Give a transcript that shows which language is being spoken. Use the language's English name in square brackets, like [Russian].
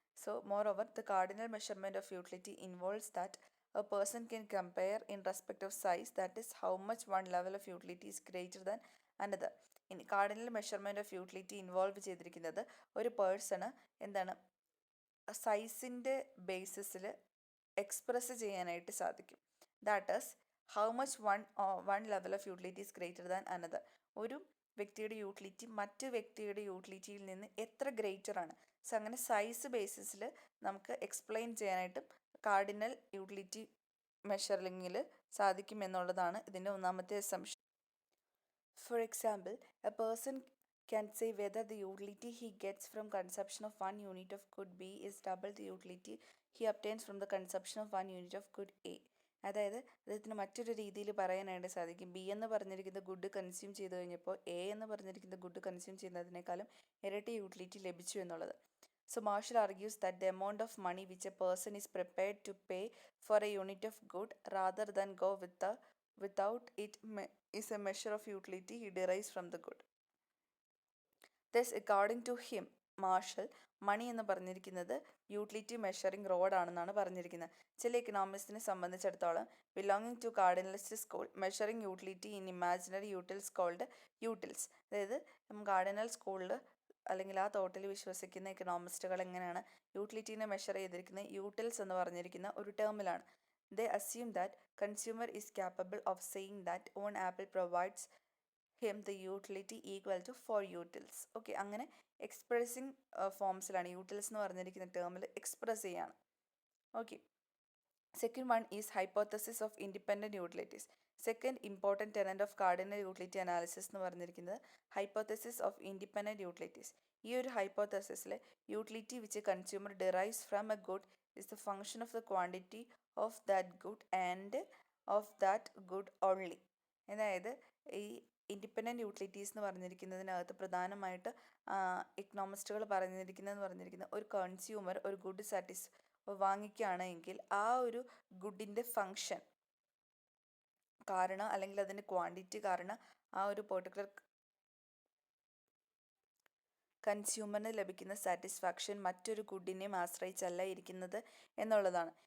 [English] So moreover the cardinal measurement of utility involves that a person can compare in respect of size, that is how much one level of utility is greater than another. [Malayalam] ഇനി cardinal measurement of utility involve ചെയ്തിരിക്കുന്നത് ഒരു person എന്താണ് സൈസിൻ്റെ ബേസിസിൽ express ചെയ്യാനായിട്ട് സാധിക്കും. [English] That is how much one level of utility is greater than another. [Malayalam] ഒരു വ്യക്തിയുടെ utility മറ്റ് വ്യക്തിയുടെ യൂട്ടിലിറ്റിയിൽ നിന്ന് എത്ര ഗ്രേറ്റർ ആണ്. സോ അങ്ങനെ സൈസ് ബേസിസിൽ നമുക്ക് എക്സ്പ്ലെയിൻ ചെയ്യാനായിട്ടും കാർഡിനൽ യൂട്ടിലിറ്റി മെഷറിങ്ങിൽ സാധിക്കും എന്നുള്ളതാണ് ഇതിൻ്റെ ഒന്നാമത്തെ assumption. [English] For example, a person can say whether the utility he gets from consumption of 1 unit of good B is double the utility he obtains from the consumption of 1 unit of good A. [Malayalam] അതായത് അദ്ദേഹത്തിന് മറ്റൊരു രീതിയിൽ പറയാനായിട്ട് സാധിക്കും, B എന്ന് പറഞ്ഞിരിക്കുന്ന good consume ചെയ്ത് കഴിഞ്ഞപ്പോൾ എ എന്ന് പറഞ്ഞിരിക്കുന്ന ഗുഡ് കൺസ്യൂം ചെയ്യുന്നതിനേക്കാളും ഇരട്ടി യൂട്ടിലിറ്റി ലഭിച്ചു എന്നുള്ളത്. [English] So Marshall argues that the amount of money which a person is prepared to pay for a unit of good rather than go without it is a measure of utility he derives from the good. Thus, according to him, [Malayalam] marshal മണി എന്ന് പറഞ്ഞിരിക്കുന്നത് utility measuring road ആണെന്നാണ് പറഞ്ഞിരിക്കുന്നത്. ചില എക്കണോമിക്സിനെ സംബന്ധിച്ചിടത്തോളം [English] Belonging to cardinalist school measuring utility in imaginary utils called utils. [Malayalam] അതായത് cardinal സ്കൂളിൽ അല്ലെങ്കിൽ ആ തോട്ടിൽ വിശ്വസിക്കുന്ന എക്കണോമിസ്റ്റുകൾ എങ്ങനെയാണ് യൂട്ടിലിറ്റീനെ മെഷർ ചെയ്തിരിക്കുന്നത്, യൂട്ടിൽസ് എന്ന് പറഞ്ഞിരിക്കുന്ന ഒരു ടേമിലാണ്. [English] They assume that consumer is capable of saying that one apple provides him the utility equal to for utils. [Malayalam] Okay, അങ്ങനെ എക്സ്പ്രസിങ് ഫോംസിലാണ് യൂട്ടിൽസ് എന്ന് പറഞ്ഞിരിക്കുന്ന ടേമിൽ എക്സ്പ്രസ് ചെയ്യാണ്. [English] Okay, second one is hypothesis of independent utilities. Second important tenet of cardinal utility analysis [Malayalam] എന്ന് പറഞ്ഞിരിക്കുന്നത് [English] hypothesis of independent utilities. [Malayalam] ഈ ഒരു ഹൈപ്പോത്തസിസിൽ [English] Utility which consumer derives from a good is the function of the quantity of that good and of that good only. [Malayalam] അതായത് ഈ independent utilities എന്ന് പറഞ്ഞിരിക്കുന്നതിനകത്ത് പ്രധാനമായിട്ട് ഇക്കണോമിസ്റ്റുകൾ പറഞ്ഞിരിക്കുന്നത് ഒരു കൺസ്യൂമർ ഒരു ഗുഡ് വാങ്ങിക്കുകയാണെങ്കിൽ ആ ഒരു ഗുഡിൻ്റെ ഫങ്ഷൻ കാരണം അല്ലെങ്കിൽ അതിൻ്റെ ക്വാണ്ടിറ്റി കാരണം ആ ഒരു പെർട്ടിക്കുലർ കൺസ്യൂമറിന് ലഭിക്കുന്ന സാറ്റിസ്ഫാക്ഷൻ മറ്റൊരു ഗുഡിനെയും ആശ്രയിച്ചല്ല ഇരിക്കുന്നത് എന്നുള്ളതാണ്.